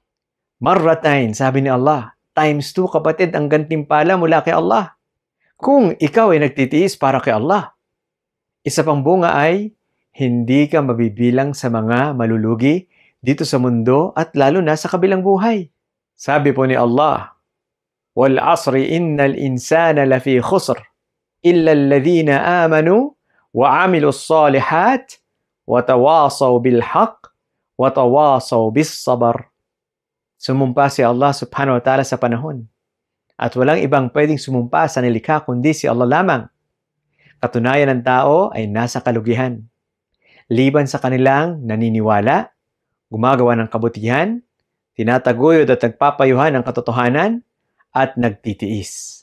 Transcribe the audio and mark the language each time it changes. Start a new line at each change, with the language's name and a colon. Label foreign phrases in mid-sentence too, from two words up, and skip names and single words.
Filipino: Marratain, sabi ni Allah, times 2 kapatid ang gantimpala mula kay Allah. Kung ikaw ay nagtitiis para kay Allah. Isa pang bunga ay, hindi ka mabibilang sa mga malulugi dito sa mundo at lalo na sa kabilang buhay. Sabi po ni Allah,
Arabic: والعصر إن الإنسان لفي خسر، إلا الذين آمنوا وعملوا الصالحات وتواصوا بالحق وتواصوا بالصبر.
Filipino: Sumumpa si Allah
Arabic: سبحانه وتعالى
Filipino: sa panahon. At walang ibang pwedeng sumumpa sa nilikha kundi si Allah lamang. Katunayan ng tao ay nasa kalugihan. Liban sa kanilang naniniwala, gumagawa ng kabutihan, tinataguyod at nagpapayuhan ng katotohanan, at nagtitiis.